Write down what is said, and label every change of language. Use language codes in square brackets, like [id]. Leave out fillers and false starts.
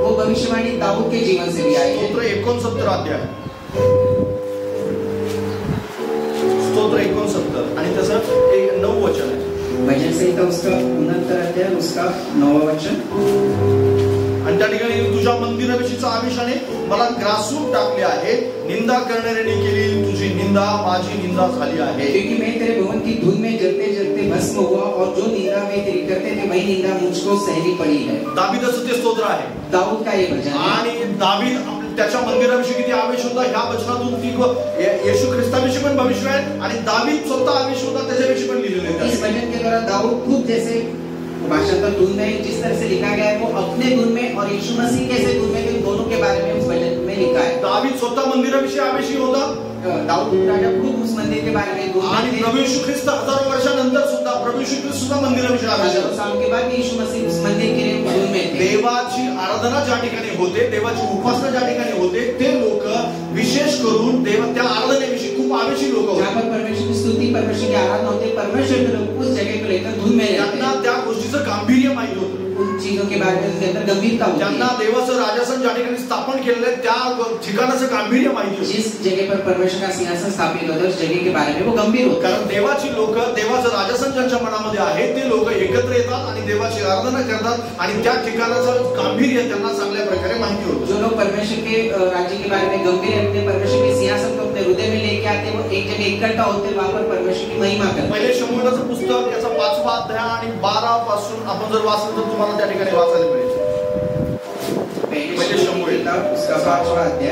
[hi] वो भविष्यवाणी दाऊद के जीवन से भी आई है. [mr] स्तोत्र 69 अध्याय, स्तोत्र 69 आणि त्याचं 9 वचन आहे. [hi] भजन संहिता उसका 69 अध्याय उसका 9वां वचन. [mr] आणि त्या ठिकाणी तुझ्या मंदिराविषयीचा आवेशाने मला ग्रासून टाकले आहे, निंदा करणाऱ्याने केली तुझी निंदा माझी निंदा झाली आहे. [hi] क्योंकि मैं तेरे भवन की धूल में जलते जलते भस्म हुआ और जो निंदा वे तेरी करते थे वही निंदा मुझको सहनी पड़ी है. [mr] दाविदाचं ते स्तोत्र आहे. [hi] दाऊद का ये भजन है. [mr] आणि दावीद त्याच्या मंदिराविषयी किती आवेश होता ह्या वचनातून ती येशू ख्रिस्ताविषयी पण भविष्य आहे आणि दावीद स्वतः आवेश होता त्याच्याविषयी पण लिहिलेले आहे. [hi] इस भजन के द्वारा दाऊद खुद जैसे भाषांतर धुन में जिस तरह से लिखा गया है वो अपने धुन में और यीशु मसीह कैसे धुन में, इन दोनों के बारे में उस भजन में लिखा है. [mr] दावीद स्वतः मंदिराविषयी आवेशी होता. [hi] दाऊद राजा खुद उस मंदिर के बारे में [mr] आणि प्रभू येशू ख्रिस्त हजारों वर्षानंतर सुद्धा प्रभू येशू ख्रिस्त सुद्धा मंदिराविषयी आवेशी होता. [hi] साल के बाद यीशु मसीह उस मंदिर के लिए धुन में थे. [mr] देवाची आराधना ज्या ठिकाणी होते, देवाची उपासना ज्या ठिकाणी होते ते लोक विशेष करून देव त्या आराधनेविषयी खूप आवेशी लोक होते. [hi] जहाँ पर परमेश्वर की स्तुति परमेश्वर की आराधना होते, परमेश्वर के लोग उस जगह को लेकर धुन में रहते हैं. [mr] त्या गोष्टीचं गांभीर्य माहिती होतं. [hi] उन चीजों के बारे में उसके अंदर गंभीरता होती है. [mr] ज्यांना देवाचं राजासन ज्या ठिकाणी स्थापन केलेलं आहे त्या ठिकाणाचं गांभीर्य माहिती होतं. [hi] जिस जगह पर परमेश्वर का सिंहासन स्थापित होता है उस जगह के बारे में वो गंभीर होता है. [mr] कारण देवाची लोक, देवाचं राजासन ज्यांच्या मनामध्ये आहे ते लोक एकत्र येतात आणि देवाची आराधना करतात आणि त्या ठिकाणाचं गांभीर्य त्यांना चांगल्या प्रकारे माहिती होतं. [hi] जो लोग परमेश्वर के राज्य के बारे में गंभीर रखते, परमेश्वर के सिंहासन को अपने हृदय में लेके आते, वो एक जगह इकट्ठा होते, वहां पर परमेश्वर की महिमा करते. [mr] पहिले शमूएलाचं पुस्तक याचा 5वा अध्याय आणि 12 पासून आपण जर वाचलं तर तुम्हाला त्या ठिकाणी वाचायला मिळेल. [hi] पहले शमूएल उसका 5वां अध्याय,